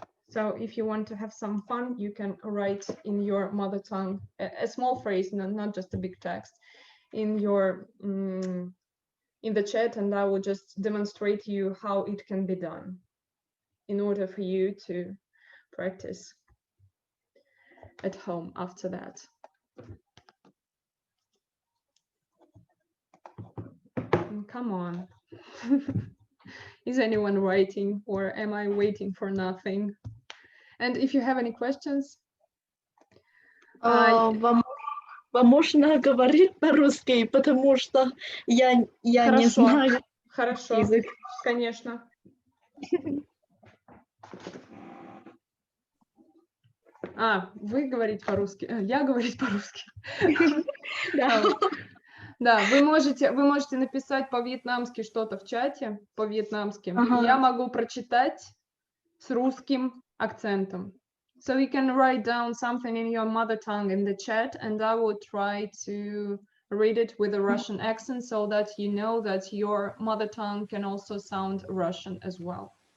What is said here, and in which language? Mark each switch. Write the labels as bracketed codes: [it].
[en] So if you want to have some fun, you can write in your mother tongue a small phrase, not just a big text, in your in the chat, and I will just demonstrate you how it can be done in order for you to practice at home after that. Come on. Is anyone writing, or am I waiting for nothing? And if you have any questions, [ru] Вам можно говорить по-русски, потому что я не знаю язык. Конечно. Вы говорите по-русски, я говорю по-русски. Да, вы можете написать по-вьетнамски что-то в чате, по-вьетнамски. Я могу прочитать с русским акцентом. [en] So you can write down something in your mother tongue in the chat, and I will try to read it with a Russian accent so that you know that your mother tongue can also sound Russian as well.